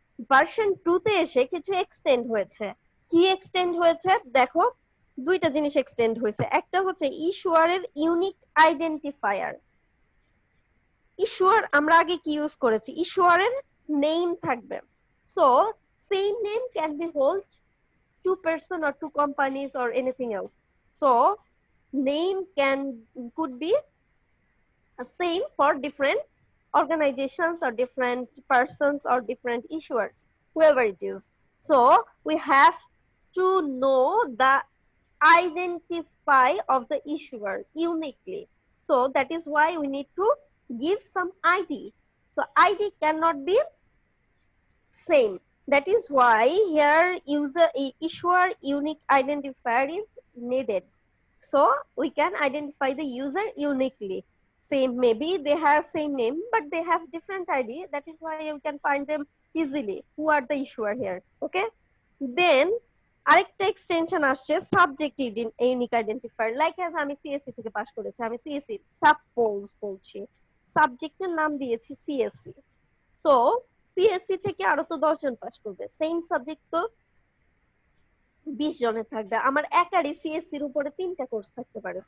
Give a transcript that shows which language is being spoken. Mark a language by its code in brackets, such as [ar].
[bn] Version 2 তে এসে কিছু এক্সটেন্ড হয়েছে। কি এক্সটেন্ড হয়েছে দেখো, 2টা জিনিস এক্সটেন্ড হয়েছে। একটা হচ্ছে ইস্যুয়ারের ইউনিক আইডেন্টিফায়ার। ইস্যুয়ার আমরা আগে কি ইউজ করেছি, ইস্যুয়ারের নেম থাকবে। [en] So same name can be hold 2 person or 2 companies or anything else. So name could be Same for different organizations or different persons or different issuers, whoever it is. So we have to know the identify of the issuer uniquely. So that is why we need to give some ID. So ID cannot be same. That is why here issuer unique identifier is needed. So we can identify the user uniquely. Same, maybe they have same name, but they have different ID. That is why you can find them easily. Who are the issuer here? Okay. [bn] Then আরেকটা extension আসছে subjective unique identifier, like as আমি CSC থেকে pass করেছি, আমি CSC suppose বলছি, সাবজেক্টের নাম দিয়েছি সিএসসি। সো সিএসসি থেকে আরো তো 10 জন পাস করবে, সেম সাবজেক্ট তো 20 জনের থাকবে, আমার একারই সিএসসির উপরে 3টা কোর্স থাকতে পারে।